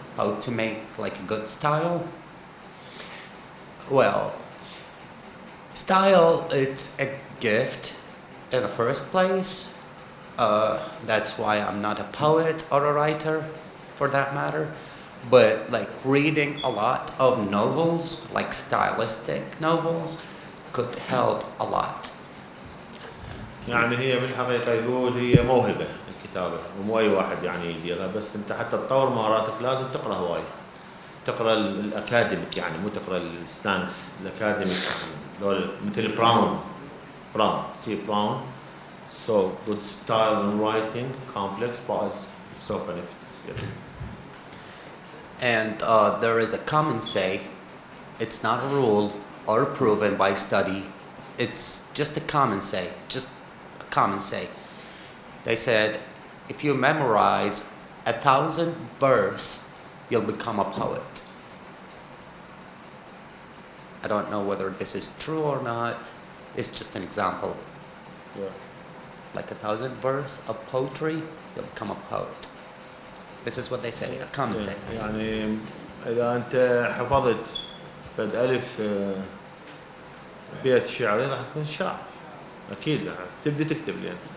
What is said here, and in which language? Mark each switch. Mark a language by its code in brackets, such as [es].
[en] How to make like a good style? Well, style, it's a gift in the first place. That's why I'm not a poet or a writer for that matter. But like reading a lot of novels, like stylistic novels, could help a lot. [ar] يعني هي بالحقيقة يقول هي موهبة الكتابة ومو أي واحد يعني يديرها، بس أنت حتى تطور مهاراتك لازم تقرأ هواي، تقرأ الأكاديميك يعني مو تقرأ السلانكس الأكاديميك دول مثل براون سي براون. [en] So good style in writing, complex but has so benefits. Yes. And there is a common say, it's not a rule or proven by study, it's just a common say, just a common say. They said, if you memorize 1,000 verse, you'll become a poet. I don't know whether this is true or not, it's just an example. Yeah. Like 1,000 verse of poetry, you'll become a poet. This is what they say, a common say. [ar] يعني إذا أنت حفظت فد ألف بيت شعري راح تكون شاعر أكيد راح تبدي تكتب لين.